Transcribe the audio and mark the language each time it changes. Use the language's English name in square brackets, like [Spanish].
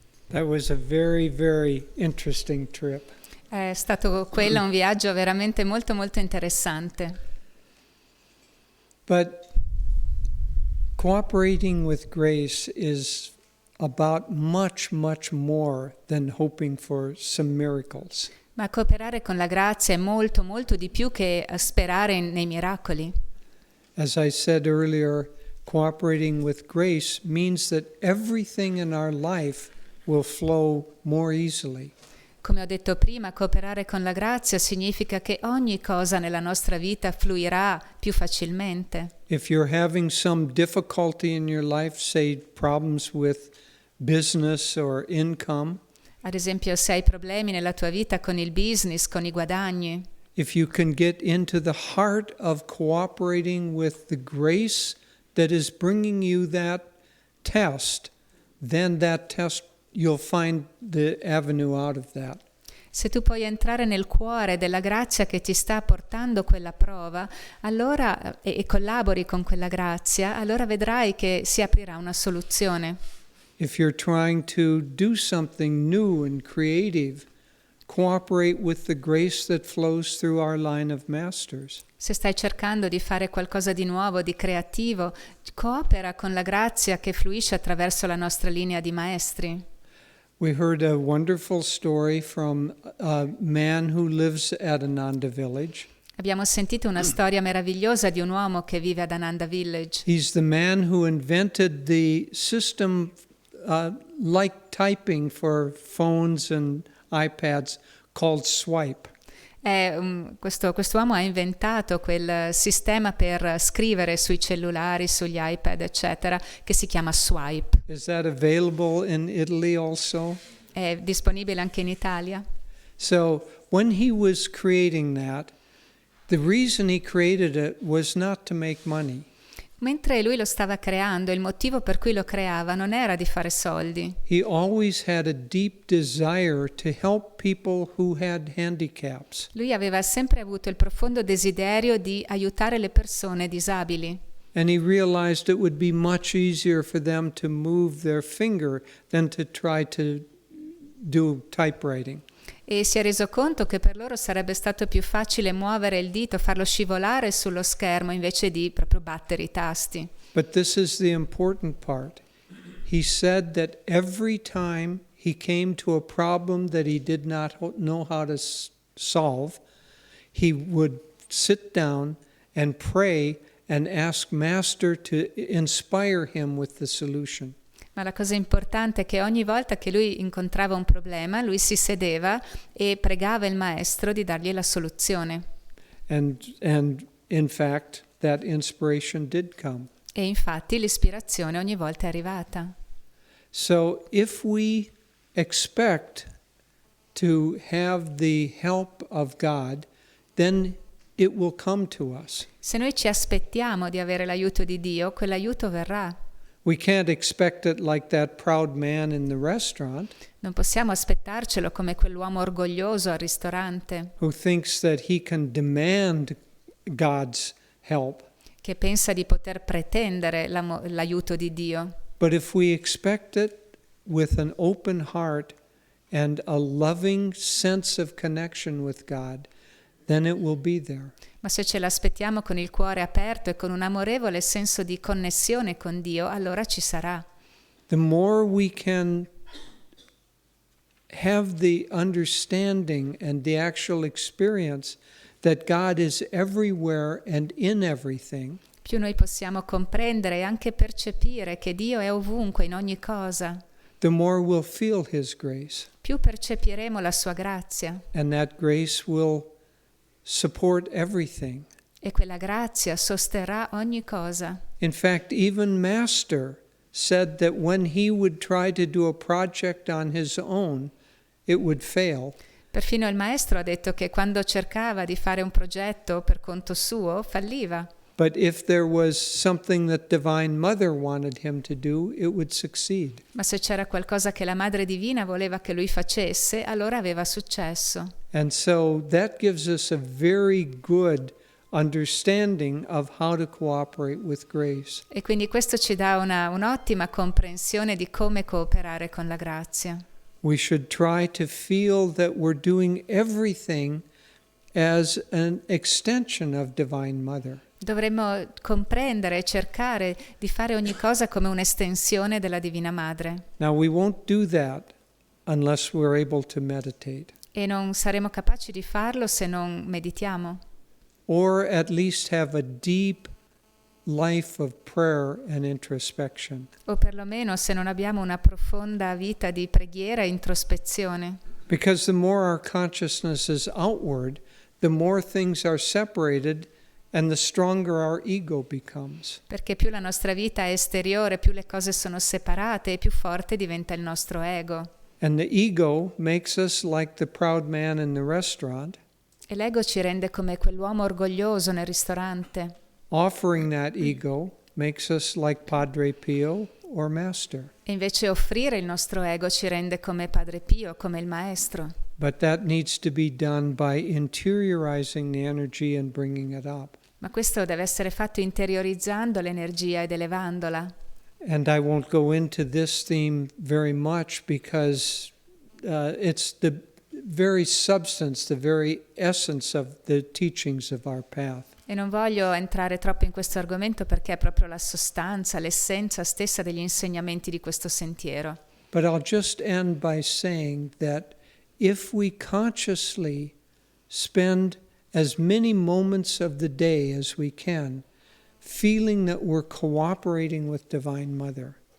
[English] That was a very, very interesting trip. [Italian] È stato quello un viaggio veramente molto molto interessante. [English] But cooperating with grace is about much, much more than hoping for some miracles. [Italian] Ma cooperare con la grazia è molto, molto di più che sperare nei miracoli. [English] As I said earlier, cooperating with grace means that everything in our life will flow more easily. [Italian] Come ho detto prima, cooperare con la grazia significa che ogni cosa nella nostra vita fluirà più facilmente. [English] If you're having some difficulty in your life, say problems with business or income, [Italian] Ad esempio, se hai problemi nella tua vita con il business, con i guadagni, [English] if you can get into the heart of cooperating with the grace that is bringing you that test, then that test, you'll find the avenue out of that. [Italian] se tu puoi entrare nel cuore della grazia che ti sta portando quella prova, allora e collabori con quella grazia, allora vedrai che si aprirà una soluzione. [English] If you're trying to do something new and creative, cooperate with the grace that flows through our line of masters. [Italian] Se stai cercando di fare qualcosa di nuovo, di creativo, coopera con la grazia che fluisce attraverso la nostra linea di maestri. [English] We heard a wonderful story from a man who lives at Ananda village. [Italian] Abbiamo sentito una storia meravigliosa di un uomo che vive ad Ananda Village. [English] He's the man who invented the system like typing for phones and iPads called Swipe. [Italian] Questo uomo ha inventato quel sistema per scrivere sui cellulari, sugli iPad, eccetera, che si chiama Swipe. [English] Is that available in Italy also? [Italian] È disponibile anche in Italia. [English] So when he was creating that, the reason he created it was not to make money. [Italian] Mentre lui lo stava creando, il motivo per cui lo creava non era di fare soldi. [English] He always had a deep desire to help people who had handicaps. [Italian] Lui aveva sempre avuto il profondo desiderio di aiutare le persone disabili. [English] And he realized it would be much easier for them to move their finger than to try to do typewriting. [Italian] E si è reso conto che per loro sarebbe stato più facile muovere il dito, farlo scivolare sullo schermo invece di proprio battere i tasti. [English] But this is the important part. He said that every time he came to a problem that he did not know how to solve, he would sit down and pray and ask Master to inspire him with the solution. [Italian] Ma la cosa importante è che ogni volta che lui incontrava un problema, lui si sedeva e pregava il maestro di dargli la soluzione. [English] And in fact, that inspiration did come. [Italian] E infatti l'ispirazione ogni volta è arrivata. [English] So if we expect to have the help of God, then it will come to us. [Italian] Se noi ci aspettiamo di avere l'aiuto di Dio, quell'aiuto verrà. [English] We can't expect it like that proud man in the restaurant [Italian] Non possiamo aspettarcelo come quell'uomo orgoglioso al ristorante [English] who thinks that he can demand God's help. [Italian] che pensa di poter pretendere l'aiuto di Dio. [English] But if we expect it with an open heart and a loving sense of connection with God, then it will be there. [Italian] Ma se ce l'aspettiamo con il cuore aperto e con un amorevole senso di connessione con Dio, allora ci sarà. [English] The more we can have the understanding and the actual experience that God is everywhere and in everything, [Italian] Più noi possiamo comprendere e anche percepire che Dio è ovunque, in ogni cosa, [English] the more we'll feel His grace. [Italian] più percepiremo la sua grazia. [English] And that grace will support everything. [Italian] E quella grazia sosterrà ogni cosa. [English] In fact, even Master said that when he would try to do a project on his own, it would fail. [Italian] Perfino il maestro ha detto che quando cercava di fare un progetto per conto suo, falliva. [English] But if there was something that Divine Mother wanted him to do, it would succeed. [Italian] Ma se c'era qualcosa che la Madre Divina voleva che lui facesse, allora aveva successo. [English] And so that gives us a very good understanding of how to cooperate with grace. [Italian] E quindi questo ci dà un'ottima comprensione di come cooperare con la grazia. [English] We should try to feel that we're doing everything as an extension of Divine Mother. [Italian] Dovremmo comprendere e cercare di fare ogni cosa come un'estensione della Divina Madre. [English] Now we won't do that unless we're able to meditate, [Italian] E non saremo capaci di farlo se non meditiamo. [English] or at least have a deep life of prayer and introspection. [Italian] O perlomeno se non abbiamo una profonda vita di preghiera e introspezione. [English] Because the more our consciousness is outward, the more things are separated and the stronger our ego becomes. [Italian] Perché più la nostra vita è esteriore, più le cose sono separate e più forte diventa il nostro ego. [English] And the ego makes us like the proud man in the restaurant, [Italian] E l'ego ci rende come quell'uomo orgoglioso nel ristorante. [English] offering that ego makes us like Padre Pio or Master. [Italian] E invece offrire il nostro ego ci rende come Padre Pio, come il Maestro. [English] But that needs to be done by interiorizing the energy and bringing it up. [Italian] Ma questo deve essere fatto interiorizzando l'energia ed elevandola. [English] And I won't go into this theme very much because it's the very substance, the very essence of the teachings of our path. [Italian] E non voglio entrare troppo in questo argomento perché è proprio la sostanza, l'essenza stessa degli insegnamenti di questo sentiero. [English] But I'll just end by saying that if we consciously spend as many moments of the day as we can, feeling that we're cooperating with Divine Mother.